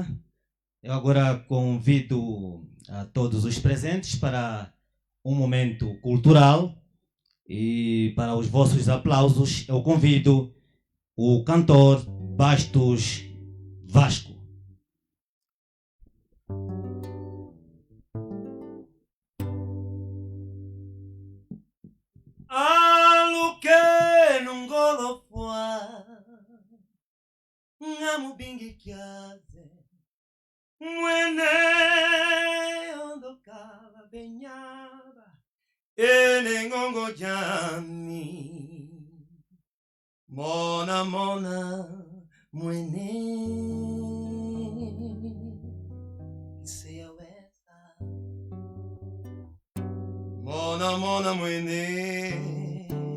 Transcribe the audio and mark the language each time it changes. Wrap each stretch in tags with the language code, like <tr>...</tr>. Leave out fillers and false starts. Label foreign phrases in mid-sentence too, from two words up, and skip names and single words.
<pt>Eu agora convido a todos os presentes para um momento cultural e para os vossos aplausos eu convido o cantor Bastos Vasco.</pt> <kmb>Aluque num golofua Ngamu bingi kiaze Mwene ondo kala benyaba Ene ngongo jami Mona mona mwene Sea wesa Mona mona mwene</kmb>